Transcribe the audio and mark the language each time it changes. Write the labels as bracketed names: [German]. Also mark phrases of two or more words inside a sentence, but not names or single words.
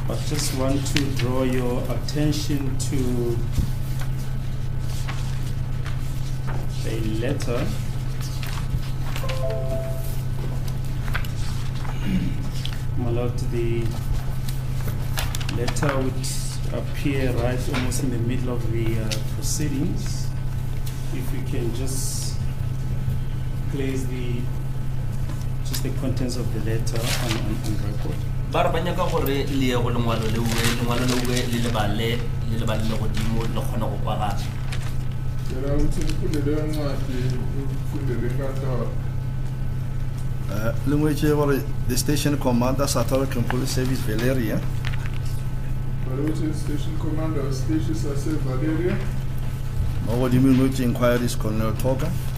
[English] just want to draw your attention to a letter my lord. The letter would appear right almost in the middle of the proceedings. If you can just place the contents of the letter on record. [Northern Sotho] Ba re ba nyaka gore le ye go lengwalo le lebale le godimo le kgone go kwagala. [English] Language the station commander South African Police Service Valeria. Station commander Station Valeria. Inquiries Colonel Toga.